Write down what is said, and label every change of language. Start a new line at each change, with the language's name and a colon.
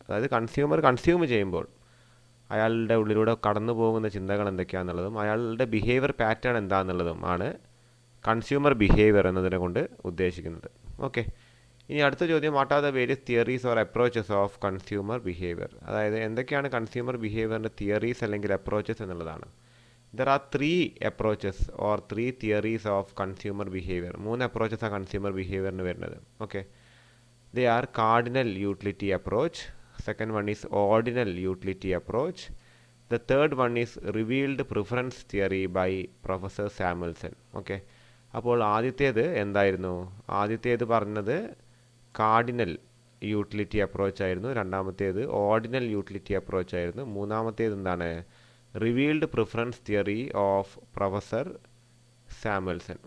Malayalam: അതായത് consumer consume ചെയ്യുമ്പോൾ അയാളുടെ ഉള്ളിലൂടെ കടന്നു പോകുന്ന ചിന്തകൾ എന്തൊക്കെയാണെന്നുള്ളതും അയാളുടെ ബിഹേവിയർ പാറ്റേൺ എന്താണെന്നുള്ളതും ആണ് കൺസ്യൂമർ ബിഹേവിയർ എന്നതിനെ കൊണ്ട് ഉദ്ദേശിക്കുന്നത്.
English: Okay, ഇനി അടുത്ത ചോദ്യം, what are the various theories or approaches of consumer behaviour.
Malayalam: അതായത് എന്തൊക്കെയാണ് കൺസ്യൂമർ ബിഹേവിയറിൻ്റെ തിയറീസ് അല്ലെങ്കിൽ അപ്രോച്ചസ് എന്നുള്ളതാണ്.
English: There are 3 approaches or 3 theories of consumer behavior. 3 approaches are consumer behavior
Malayalam: nu varunathu.
English: Okay, they are cardinal utility approach, second one is ordinal utility approach, the third one is revealed preference theory by Professor Samuelson.
Malayalam: Okay, അപ്പോൾ ആദ്യത്തേത് എന്തായിരുന്നു? ആദ്യത്തേത് പറഞ്ഞത് cardinal utility approach ആയിരുന്നു, രണ്ടാമത്തേത് ordinal utility approach ആയിരുന്നു, മൂന്നാമത്തേത് എന്താണ്?
English: Revealed preference theory of professor Samuelson.